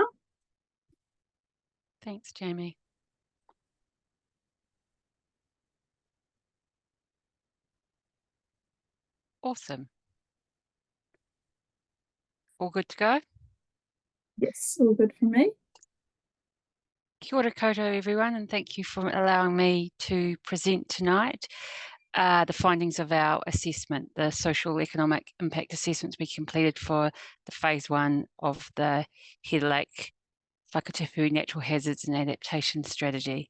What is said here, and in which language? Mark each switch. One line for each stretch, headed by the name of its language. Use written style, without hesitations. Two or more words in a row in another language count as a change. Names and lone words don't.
English: Thanks, Jamie. Awesome. All good to go? Yes, all good for me.
Māori: Kia ora koutou,
English: everyone, and thank you for allowing me to present tonight the findings of our assessment, the social economic impact assessments we completed for the phase 1 of the Head of Lake Whakatipu Natural Hazards and Adaptation Strategy.